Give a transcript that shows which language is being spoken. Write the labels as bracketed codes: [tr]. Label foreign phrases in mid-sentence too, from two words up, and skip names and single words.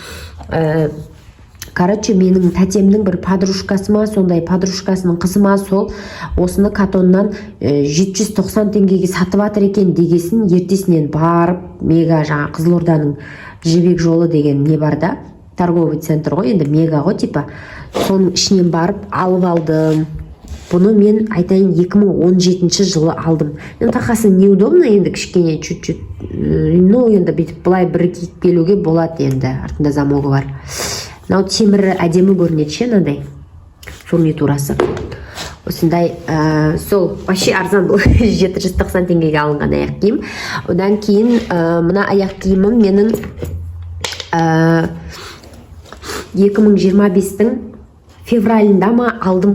[kk] Короче, менің тәтемнің бір подружкасы ма, сондай подружкасының қызы ма, сол осыны Катоннан 790 теңгеге сатып атыр екен дегесін, ертесінен барып, мега жаңа Қызылорданың Жібек жолы деген не бар да, [ru] торговый центр [kk] ғой, енді мега ғой типа, соның ішінен барып алып алдым. Бұны мен айтайын 2017 жылы алдым. Енді тақасы неудобно, енді кішкене чуть-чуть, ну енді бүйтіп былай бір киіп келуге болады, енді артында замогы бар. Мынау темірі әдемі көрінеді ше, мынандай. Сол не турасы. Осындай, сол вообще арзан бұл 790 теңгеге алынған аяқ киім. Одан кейін мына аяқ киімім менің 2025-тің февралында ма алдым.